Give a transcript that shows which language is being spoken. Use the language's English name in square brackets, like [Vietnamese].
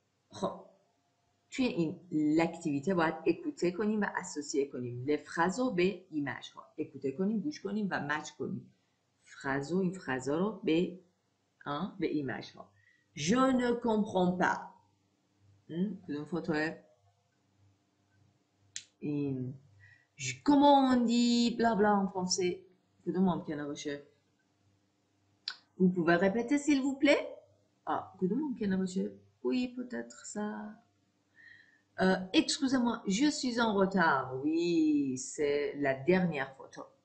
[Persian] خب توی این اکتیویته باید اکوته کنیم و اسوسیه کنیم لفرازو به ایمج ها. اکوته کنیم، گوش کنیم و مچ کنیم فرازو، این فرازا رو به ایمج ها. [French] Je ne comprends pas. [Persian] کدوم فوتوه؟ این [French] comment on dit blabla en français. [Persian] کدوم ممکنه باشه؟ [French] Vous pouvez répéter s'il vous plaît? [Persian] کدوم ممکنه باشه؟ [French] Oui, peut-être ça. Excusez-moi, je suis en retard. Oui, c'est la dernière photo.